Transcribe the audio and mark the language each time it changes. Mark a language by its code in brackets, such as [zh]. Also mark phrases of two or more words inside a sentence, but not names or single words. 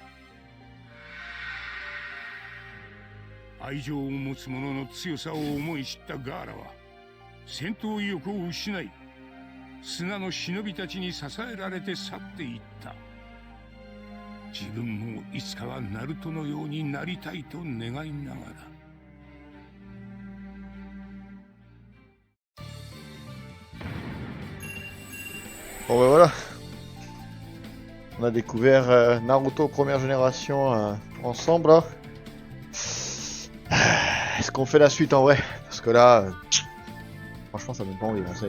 [ja] 愛情を持つ者の強さを思い知ったガーラは戦闘意欲を失い、砂の忍びたちに支えられて去っていった。自分もいつかはナルトのようになりたいと願いながら。 [fr] Bon ben voilà. On a découvert Naruto première génération ensemble là. Est-ce qu'on fait la suite en vrai? Parce que là, franchement ça me donne pas envie, hein, ça y est.